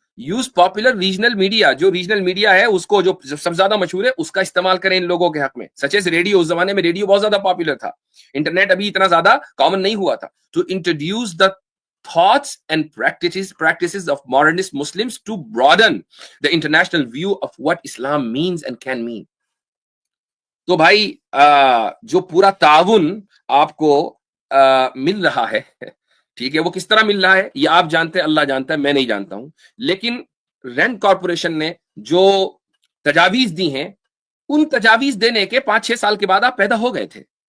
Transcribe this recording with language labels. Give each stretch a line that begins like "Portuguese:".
English: use popular regional media,
Urdu: جو regional media ہے اس کو جو سب سے زیادہ مشہور ہے اس کا استعمال کریں ان لوگوں کے حق میں.
English: such as radio,
Urdu: اس زمانے میں ریڈیو بہت زیادہ پاپولر تھا, انٹرنیٹ ابھی اتنا زیادہ کامن نہیں ہوا تھا.
English: To introduce the thoughts and practices of modernist Muslims to broaden the international view of what Islam means and can mean.
Urdu: تو بھائی جو پورا تعاون آپ کو مل رہا ہے, ٹھیک ہے, وہ کس طرح مل رہا ہے یہ آپ جانتے ہیں, اللہ جانتا ہے, میں نہیں جانتا ہوں. لیکن رینڈ کارپوریشن نے جو تجاویز دی ہیں ان تجاویز دینے کے 5-6 سال کے بعد آپ پیدا ہو گئے تھے.